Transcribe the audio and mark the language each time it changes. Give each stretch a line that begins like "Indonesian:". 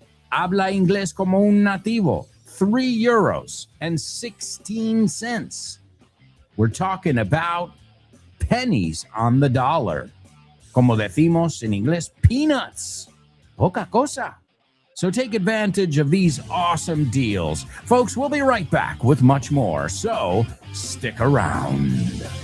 Spanish: Habla inglés como un nativo, €3.16.
English: We're talking about pennies on the dollar.
Spanish: Como decimos en inglés, peanuts. Poca cosa.
English: So take advantage of these awesome deals. Folks, we'll be right back with much more. So stick around.